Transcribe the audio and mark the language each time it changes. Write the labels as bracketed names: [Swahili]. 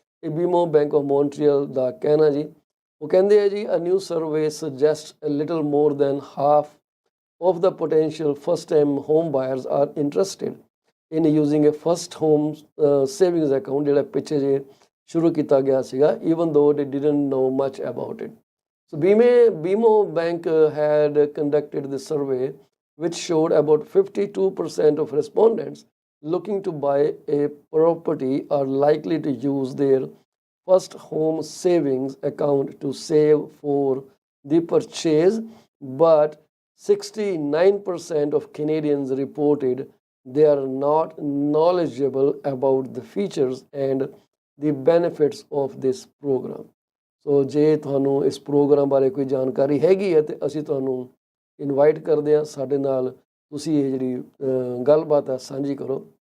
[Punjabi] ਇਹ BMO bank of Montreal ਦਾ ਕਹਿਣਾ ਜੀ। ਉਹ ਕਹਿੰਦੇ ਆ ਜੀ [English] a new survey suggest a little more than half of the potential first-time home buyers are interested in using a first home savings account [Punjabi] ਜਿਹੜਾ ਪਿੱਛੇ ਜੇ ਸ਼ੁਰੂ ਕੀਤਾ ਗਿਆ ਸੀਗਾ, [English] even though they didn't know much about it. So BMO Bank had conducted this survey which showed about 52% of respondents looking to buy a property are likely to use their first home savings account to save for the purchase, but 69% of Canadians reported they are not knowledgeable about the features and the benefits of this program. [Punjabi] So ਜੇ ਤੁਹਾਨੂੰ ਇਸ programme ਬਾਰੇ ਕੋਈ ਜਾਣਕਾਰੀ ਹੈਗੀ ਹੈ ਤੇ ਅਸੀਂ ਤੁਹਾਨੂੰ ਇਨਵਾਈਟ ਕਰਦੇ ਹਾਂ ਸਾਡੇ ਨਾਲ ਤੁਸੀਂ ਇਹ ਜਿਹੜੀ ਗੱਲਬਾਤ ਹੈ ਸਾਂਝੀ ਕਰੋ।